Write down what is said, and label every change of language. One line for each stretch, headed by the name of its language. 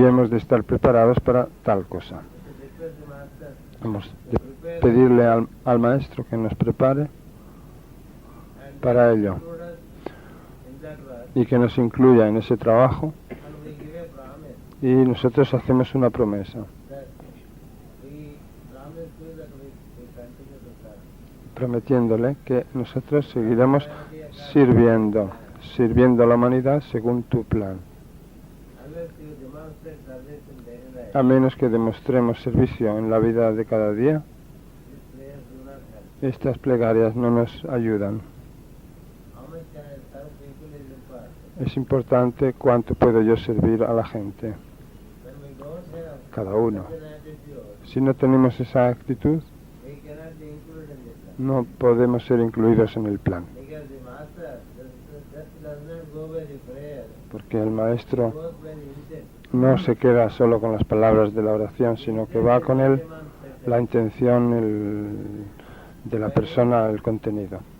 Spanish: y hemos de estar preparados para tal cosa.
English: To request the master
Spanish: Hemos de pedirle al maestro que nos prepare
English: and
Spanish: para ello
English: include us in that work,
Spanish: y que nos incluya en ese trabajo,
English: and we give a promise
Spanish: y nosotros hacemos una promesa,
English: that we promise you that we continue to serve.
Spanish: prometiéndole que nosotros seguiremos sirviendo a la humanidad según tu plan,
English: Unless you demonstrate service in daily life,
Spanish: a menos que demostremos servicio en la vida de cada día.
English: these prayers do not help.
Spanish: Estas plegarias no nos ayudan.
English: How much can I serve people is important.
Spanish: Es importante cuánto puedo yo servir a la gente,
English: When we don't have
Spanish: cada uno.
English: such an attitude,
Spanish: Si no tenemos esa actitud,
English: we cannot be included in this plan.
Spanish: no podemos ser incluidos en el plan,
English: Because the master just does not go by the prayer,
Spanish: porque el maestro
English: goes by the intent.
Spanish: no se queda solo con las palabras de la oración, sino que va con él la intención de la persona, el contenido.